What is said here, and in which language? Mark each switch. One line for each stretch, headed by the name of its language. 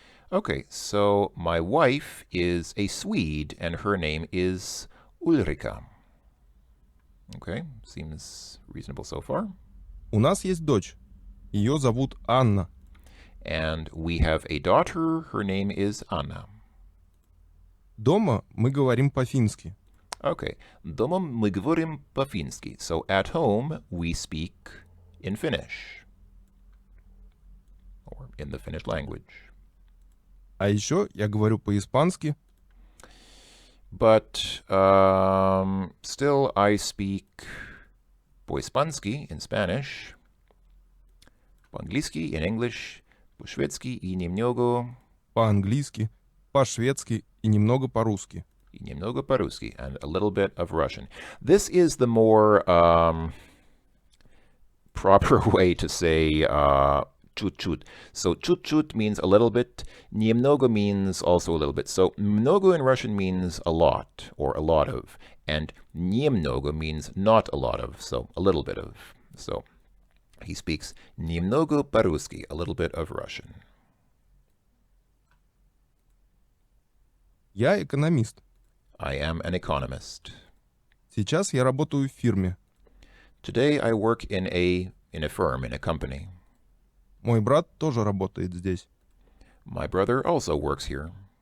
English: Okay, so my wife is a Swede and her name is Ulrika. Okay, seems reasonable so far.
Russian: У нас есть дочь. Ее зовут Анна.
English: And we have a daughter, her name is Anna.
Russian: Дома мы говорим по-фински. Okay, дома мы говорим по-фински.
English: So at home we speak in Finnish. Or in the Finnish language.
Russian: А еще я говорю по-испански,
English: But still I speak
Russian: по-испански
English: in Spanish,
Russian: по-английски
English: in English,
Russian: по-шведски и немного по-английски, по-шведски и немного по-русски. и немного по-русски,
English: and a little bit of Russian. This is the more proper way to say чуть-чуть. So чуть-чуть means a little bit. Немного means also a little bit. So много in Russian means a lot or a lot of. And немного means not a lot of, so a little bit of. So he speaks
Russian: немного по-русски,
English: a little bit of Russian.
Russian: Я экономист.
English: I am an economist.
Russian: Сейчас я работаю в фирме.
English: Today I work in a firm, in a company.
Russian: Мой брат тоже работает здесь.
English: My brother also works here.